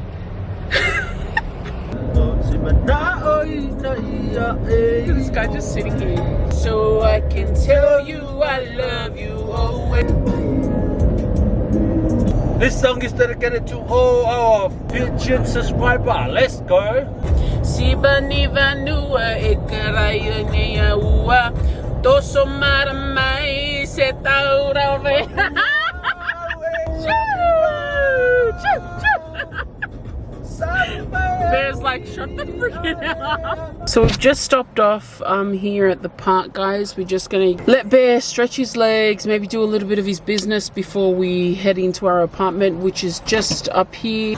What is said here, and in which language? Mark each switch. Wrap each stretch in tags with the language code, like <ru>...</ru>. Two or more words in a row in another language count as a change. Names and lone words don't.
<en>This guy just sitting here. So I can tell you I love you always. This song is dedicated to all our future subscribers. Let's go.</en> <fj>Sibani vanua ekaraya ua toso maramai setaurave.</fj> <en>Bear's like, shut the freaking up. So we've just stopped off here at the park, guys. We're just gonna let Bear stretch his legs, maybe do a little bit of his business before we head into our apartment, which is just up here.</en>